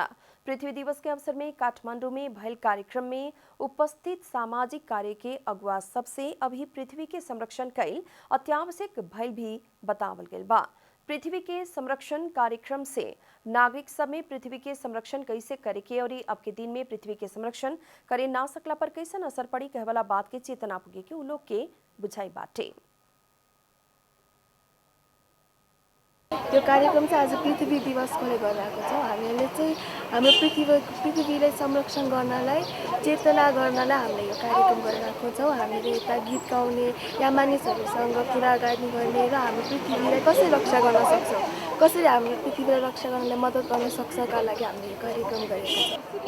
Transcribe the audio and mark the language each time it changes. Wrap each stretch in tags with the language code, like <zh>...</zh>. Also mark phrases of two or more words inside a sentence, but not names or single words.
<bho>पृथ्वी दिवस के अवसर में काठमांडू में भयल कार्यक्रम में उपस्थित सामाजिक कार्य के अगुआ सबसे अभी पृथ्वी के संरक्षण कैल अत्यावश्यक भयल भी बतावल गेल बा। पृथ्वी के संरक्षण कार्यक्रम से नागरिक सब में पृथ्वी के संरक्षण कैसे करे के और अब के दिन में पृथ्वी के संरक्षण करे ना सकला पर कैसन असर पड़ी कहे वाला बात के चेतना पुगे के उ लोग के बुझाई बाटे।</bho> <ne>यो कार्यक्रम चाहिँ आज पृथ्वी दिवसकोले गरिरहेको छौँ। हामीले चाहिँ हाम्रो पृथ्वीलाई संरक्षण गर्नलाई चेतना गर्नलाई हामीले यो कार्यक्रम गरिरहेको छौँ। हामीले यता गीत गाउने या मानिसहरूसँग कुराकानी गर्ने र हाम्रो पृथ्वीलाई कसरी रक्षा गर्न सक्छौँ, कसरी हामीले पृथ्वीलाई रक्षा गर्नलाई मद्दत गर्न सक्छका लागि हामीले यो कार्यक्रम गरेको छौँ।</ne>